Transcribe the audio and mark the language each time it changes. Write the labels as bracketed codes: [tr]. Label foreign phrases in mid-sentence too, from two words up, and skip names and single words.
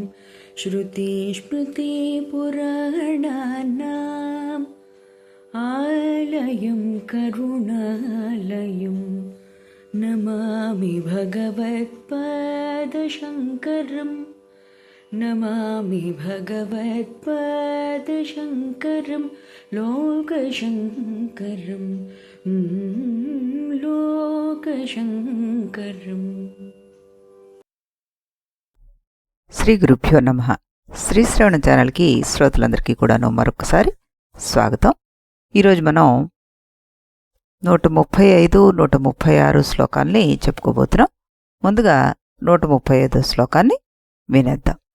[sa] श्रुतिस्मृतिपुराणानाम् आलयं करुणालयं नमामि भगवत्पादशङ्करम् नमामि भगवत्पादशङ्करं लोकशङ्करं लोकशङ्करम्. శ్రీ గురుభ్యో నమః. [te] శ్రీ శ్రవణ ఛానల్కి శ్రోతలందరికీ కూడాను మరొకసారి స్వాగతం. ఈరోజు మనం 135, 136 శ్లోకాల్ని చెప్పుకోబోతున్నాం. ముందుగా 135 శ్లోకాన్ని వినేద్దాం.